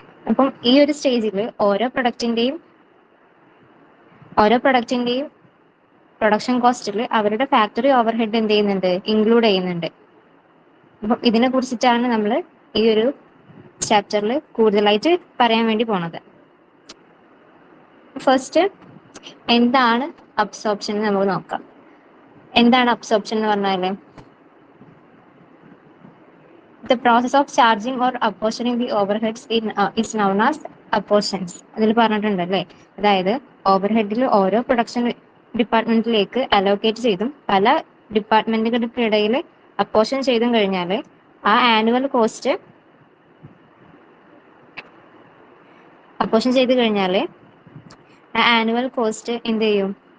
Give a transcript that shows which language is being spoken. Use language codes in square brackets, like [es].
[ml] അപ്പം ഈ ഒരു സ്റ്റേജിൽ ഓരോ പ്രൊഡക്റ്റിന്റെയും പ്രൊഡക്ഷൻ കോസ്റ്റിൽ അവരുടെ ഫാക്ടറി ഓവർഹെഡ് എന്ത് ചെയ്യുന്നുണ്ട്? ഇൻക്ലൂഡ് ചെയ്യുന്നുണ്ട്. അപ്പം ഇതിനെ കുറിച്ചിട്ടാണ് നമ്മൾ ഈ ഒരു ചാപ്റ്ററിൽ കൂടുതലായിട്ട് പറയാൻ വേണ്ടി പോണത്. ഫസ്റ്റ് എന്താണ് അബ്സോർപ്ഷൻ എന്ന് നമുക്ക് നോക്കാം. എന്താണ് അബ്സോർപ്ഷൻ എന്ന് പറഞ്ഞാൽ? [en] The process of charging or apportioning the overheads is known as apportions. [ml] അതിൽ പറഞ്ഞിട്ടുണ്ട് അല്ലേ? അതായത് ഓവർഹെഡിൽ ഓരോ പ്രൊഡക്ഷൻ ഡിപ്പാർട്ട്മെന്റിലേക്ക് അലോക്കേറ്റ് ചെയ്തും പല ഡിപ്പാർട്ട്മെന്റുകൾക്കിടയിൽ അപ്പോർഷൻ ചെയ്തും കഴിഞ്ഞാൽ ആ ആനുവൽ കോസ്റ്റ് അപ്പോർഷൻ ചെയ്ത് കഴിഞ്ഞാൽ ആ ആനുവൽ കോസ്റ്റ് എന്ത് ചെയ്യും?